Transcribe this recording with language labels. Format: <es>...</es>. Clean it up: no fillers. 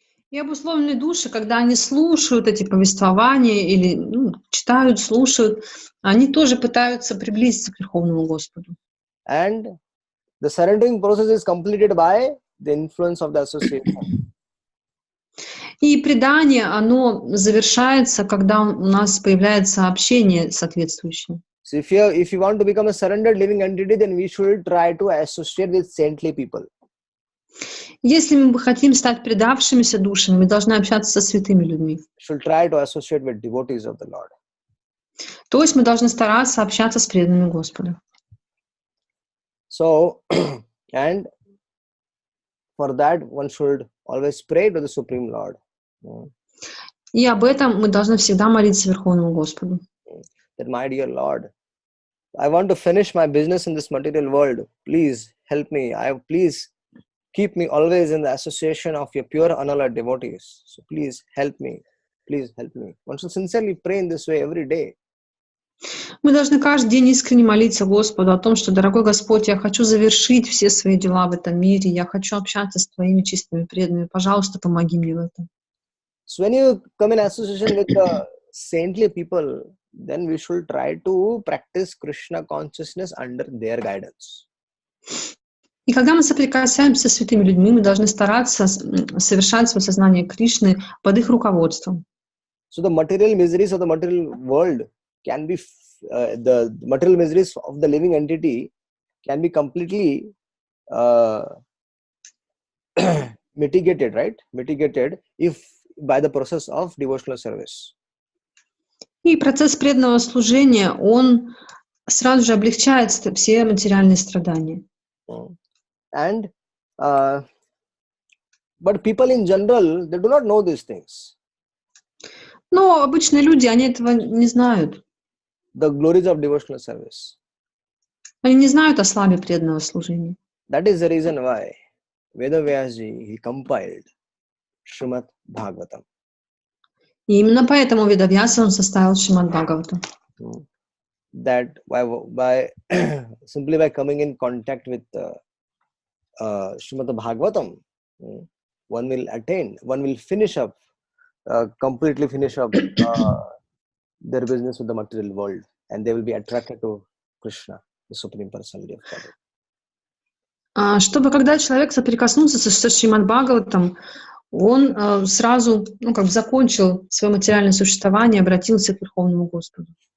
<ru>И обусловленные души, когда они слушают эти повествования или читают, слушают, они тоже пытаются приблизиться к Верховному Господу.</ru> <en>And the surrendering process is completed by the influence of the association.</en> <ru>И предание, оно завершается, когда у нас появляется общение соответствующее.</ru> <en>So if you want to become a surrendered living entity, then we should try to associate with saintly people.</en> <ru>Если мы хотим стать предавшимися душами, мы должны общаться со святыми людьми.</ru> <en>Should try to associate with devotees of the Lord.</en> <ru>То есть мы должны стараться общаться с преданными Господу.</ru> <en>So, and for that one should always pray to the Supreme Lord.</en> <ru>И об этом мы должны всегда молиться Верховному Господу.</ru> <en>That, my dear Lord, I want to finish my business in this material world. Please help me. Please keep me always in the association of your pure unalloyed devotees. So please help me. Please help me. One should sincerely pray in this way every day.</en> <ru>Мы должны каждый день искренне молиться Господу о том, что, дорогой Господь, я хочу завершить все свои дела в этом мире, я хочу общаться с Твоими чистыми преданными. Пожалуйста, помоги мне в этом.</ru> <en>So when you come in association with the saintly people, then we should try to practice Krishna consciousness under their guidance.</en> <ru>И когда мы соприкасаемся с святыми людьми, мы должны стараться совершать свое сознание Кришны под их руководством.</ru> <en>So the material miseries of the material world can be, the material miseries of the living entity can be completely mitigated, right? Mitigated if by the process of devotional service.</en> <ru>И процесс преданного служения, он сразу же облегчает все материальные страдания.</ru> <en>And but people in general, they do not know these things.</en> <ru>Но обычные люди, они этого не знают.</ru> <en>The glories of devotional service.</en> <ru>Они не знают о славе преданного служения.</ru> <en>That is the reason why Vedavyasji, he compiled Shrimad Bhagavatam.</en> <ru>И именно поэтому Ведавьяса он составил Шримад Бхагаватам.</ru> <en>That by simply by coming in contact with Shrimad Bhagavatam, one will finish up, completely finish up their business with the material world, and they will be attracted to Krishna, the Supreme Personality of Godhead.</en> <ru>Чтобы когда человек соприкоснулся со Шримад Бхагаватам, он сразу, закончил свое материальное существование, обратился к Верховному Господу.</ru>